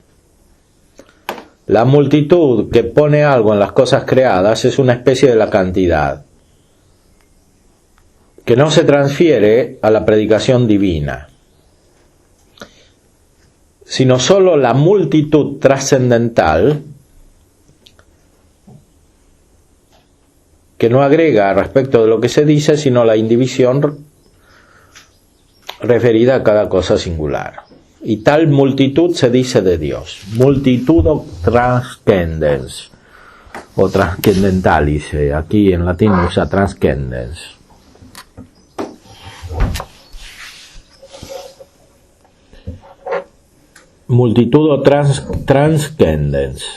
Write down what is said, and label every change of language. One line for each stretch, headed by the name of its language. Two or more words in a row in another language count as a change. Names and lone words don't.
Spanish: La multitud que pone algo en las cosas creadas es una especie de la cantidad, que no se transfiere a la predicación divina, sino solo la multitud trascendental, que no agrega respecto de lo que se dice, sino la indivisión referida a cada cosa singular. Y tal multitud se dice de Dios.
Latin: Multitudo transcendens, o transcendentalis.
Spanish: Aquí en latín usa transcendens.
Latin: Multitudo transcendens.